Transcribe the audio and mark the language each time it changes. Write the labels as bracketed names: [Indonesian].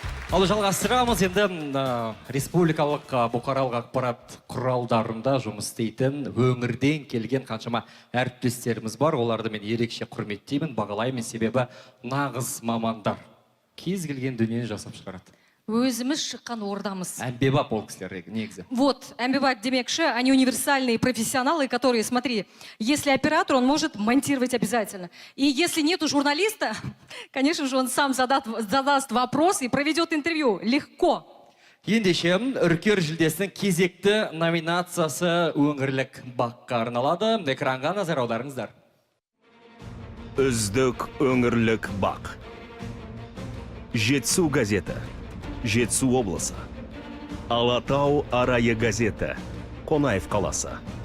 [Kazakh] Ал жалғастырамыз енді республикалық бұқаралық ақпарат құралдарында жұмыс істейтін өңірден келген қаншама әріптестеріміз бар. Оларды мен ерекше құрметтеймін, бағалаймын, себебі нағыз мамандар. Кез келген дүниені жасап шығарады. Өзіміз шыққан ордамыз. Әмбебап ол кісілер негізі. [Russian] Вот, [Kazakh] әмбебап демекші, [Russian] они универсальные профессионалы, которые, смотри, если оператор, он может монтировать обязательно. И если нету журналиста, конечно же, он сам задаст вопрос и проведет интервью. Легко. [Kazakh] Ендеше, үркер жүлдесінің кезекті номинациясы өңірлік баққа арналады. Экранға назар аударыңыздар. Үздік өңірлік бақ. Жетісу газеті, Жетісу облысы. Алатау арайы газеті, Қонаев қаласы.